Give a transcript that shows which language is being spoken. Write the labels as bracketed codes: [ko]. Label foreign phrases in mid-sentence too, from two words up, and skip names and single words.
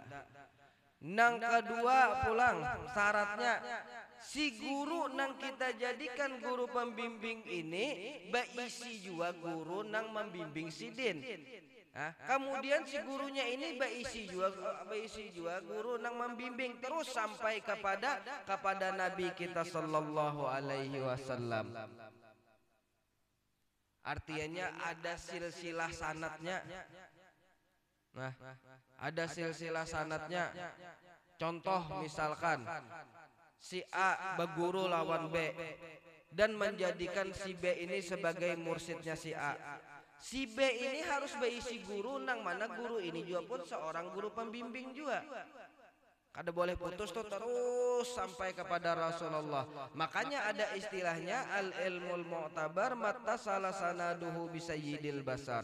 [id] Nang kedua pulang syaratnya si guru nang kita jadikan guru pembimbing ini beisi juga guru nang membimbing sidin. Kemudian si gurunya ini beisi juga guru nang membimbing terus sampai kepada Nabi kita [ar] sallallahu alaihi wasallam. [id] Artinya ada silsilah sanadnya. Ada silsilah sanadnya. Contoh misalkan si A berguru lawan B dan menjadikan si B ini sebagai mursyidnya si A. Si B ini harus berisi guru nang mana guru ini juga pun seorang guru pembimbing juga. [bjn] Kada boleh putus tuh terus sampai kepada Rasulullah. [id] Makanya ada istilahnya [ar] al-ilmul mu'tabar mattasala sanaduhu bisayyidil basar.